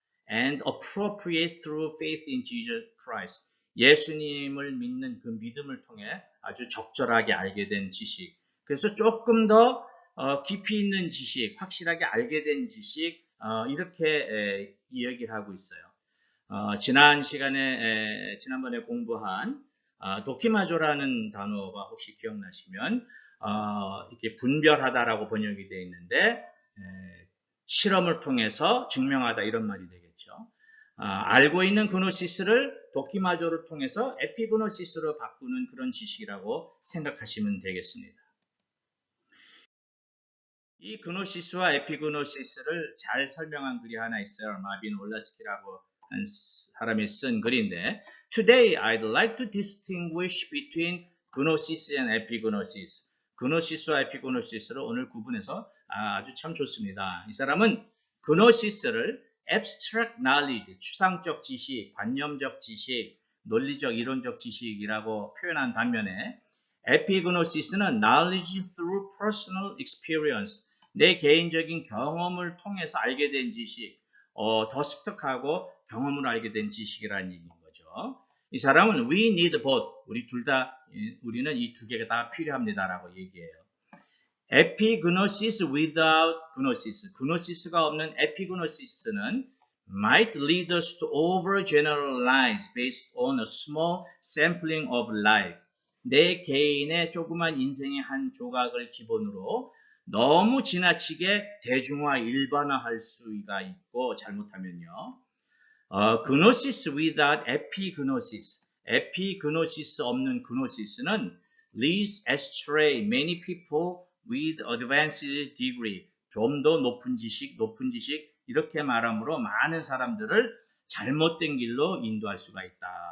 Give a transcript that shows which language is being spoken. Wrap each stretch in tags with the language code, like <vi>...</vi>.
<en>and appropriate through faith in Jesus Christ.</en> <ko>예수님을 믿는 그 믿음을 통해 아주 적절하게 알게 된 지식. 그래서 조금 더 깊이 있는 지식, 확실하게 알게 된 지식, 이렇게 이야기를 하고 있어요. 지난번에 공부한 도키마조라는 단어가 혹시 기억나시면 이렇게 분별하다라고 번역이 되어 있는데 실험을 통해서 증명하다 이런 말이 되겠죠. 알고 있는 그노시스를 도키마조를 통해서 에피그노시스로 바꾸는 그런 지식이라고 생각하시면 되겠습니다. 이 그노시스와 에피그노시스를 잘 설명한 글이 하나 있어요. 마빈 올라스키라고 한 사람이 쓴 글인데</ko> <en>Today I'd like to distinguish between gnosis and epignosis.</en> <ko>그노시스와 에피그노시스를 오늘 구분해서 아주 참 좋습니다. 이 사람은 그노시스를</ko> <en>abstract knowledge,</en> <ko>추상적 지식, 관념적 지식, 논리적 이론적 지식이라고 표현한 반면에 에피그노시스는</ko> <en>knowledge through personal experience,</en> <ko>내 개인적인 경험을 통해서 알게 된 지식, 더 습득하고 경험을 알게 된 지식이라는 얘기인 거죠. 이 사람은</ko> <en>we need both,</en> <ko>우리는 이 두 개가 다 필요합니다라고 얘기해요.</ko> <en>Epignosis without gnosis,</en> <ko>gnosis가 없는 epignosis는</ko> <en>might lead us to overgeneralize based on a small sampling of life.</en> <ko>내 개인의 조그만 인생의 한 조각을 기본으로 너무 지나치게 대중화, 일반화할 수가 있고 잘못하면요.</ko> <en>Gnosis without epignosis,</en> <ko>epignosis 없는 gnosis는</ko> <en>leads astray many people with advanced degree,</en> <ko>좀 더 높은 지식 이렇게 말함으로 많은 사람들을 잘못된 길로 인도할 수가 있다.</ko>